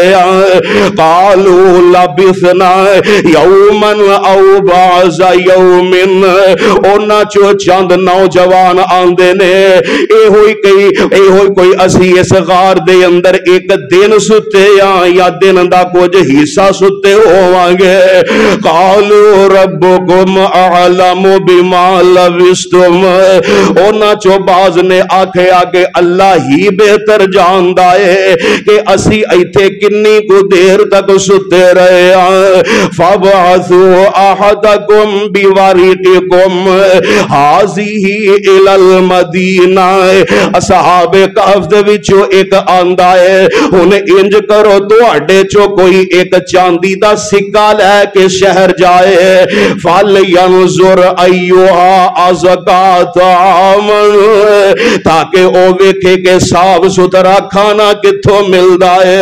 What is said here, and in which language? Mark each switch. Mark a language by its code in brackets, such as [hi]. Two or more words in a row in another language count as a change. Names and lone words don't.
[ar] قالوا لبثنا يوما أو بعض يوم, [pa] انہاں چوں چند نوجوان آندے نے ایہو کوئی اسی اس غار دے اندر اک دن سُتے یا دن دا کجھ حصہ سُتے ہوواں گے. [ar] قالوا ربكم أعلم بما لبثتم, [pa] انہاں چوں بعض نے آکھیا کہ اللہ ہی بہتر جاندا ہے کہ اسی ایتھے کنی کو دیر تک سُتے رہے. [ar] فابعثوا أحدكم بورقكم هذه إلى المدينة, [pa] اصحاب کہف دے وچوں اک آندا ہے، ہن انج کرو تہاڈے چوں کوئی اک چاندی دا سکہ لے کے شہر جائے. [ar] فلينظر أيها أزكى طعاما, [pa] تاکہ او ویکھے کہ صاف ستھرا کھانا کتھوں ملدا ہے.